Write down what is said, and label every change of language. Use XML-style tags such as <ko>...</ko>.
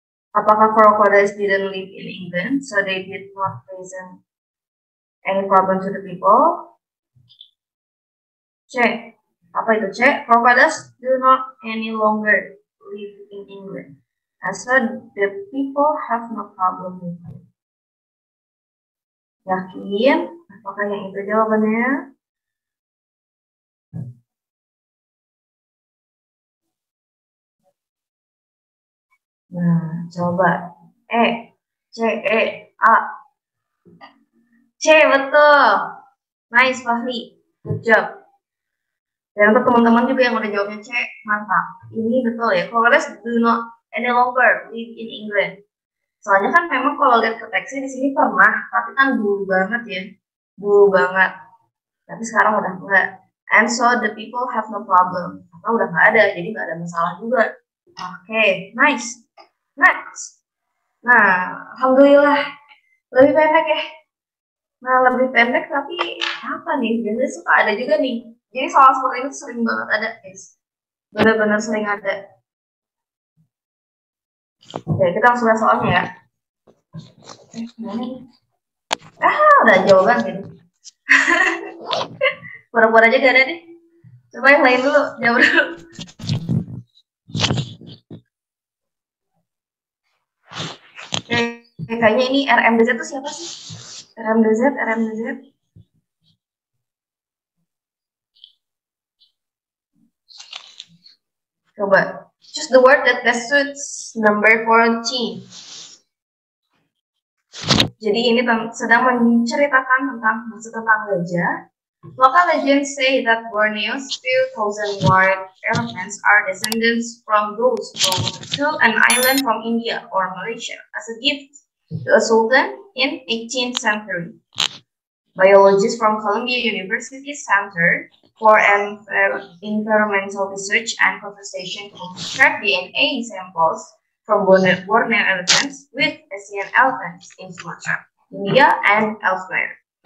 <id>Apakah</id> <en>crocodiles didn't live in England, so they did not present any problem to the people? C.</en> <id>Apa itu C?</id> <en>Crocodiles do not any longer live in England, and so the people have no problem with it.</en> <id>Yakin? Apakah yang itu jawabannya? Nah, coba. C, A. C, betul.</id> <en>Nice,</en> <id>Fahri.</id> <en>Good job.</en> <id>Dan untuk teman-teman juga yang udah jawabnya C, mantap. Ini betul ya.</id> <en>Crocodiles do not any longer live in England.</en> <id>Soalnya kan memang kalau lihat ke teksnya di sini pernah, tapi kan dulu banget ya. Dulu banget. Tapi sekarang udah enggak.</id> <en>And so the people have no problem.</en> <id>Atau udah nggak ada, jadi nggak ada masalah juga. Oke, nice.</id> <en>Next.</en> <id>Nah, alhamdulillah lebih pendek ya. Nah, lebih pendek tapi apa nih? Biasanya suka ada juga nih. Jadi soal seperti itu sering banget ada, guys. Benar-benar sering ada. Oke, kita langsung lihat soalnya ya. Udah jawaban gitu. Pura-pura aja gak ada nih. Coba yang lain dulu, jawab dulu. Kayaknya ini RMDZ itu siapa sih? RMDZ. Coba.</id> <en>Choose the word that best suits number 14.</en> <id>Jadi ini sedang menceritakan tentang gajah.</id> <en>Local legends say that Borneo's few thousand white elephants are descendants from those brought to an island from India or Malaysia as a gift to a sultan in 18th century. Biologists from Columbia University Center for Environmental Research and Conservation extract DNA samples from Borneo elephants with Asian elephants in Sumatra, India, and elsewhere.</en>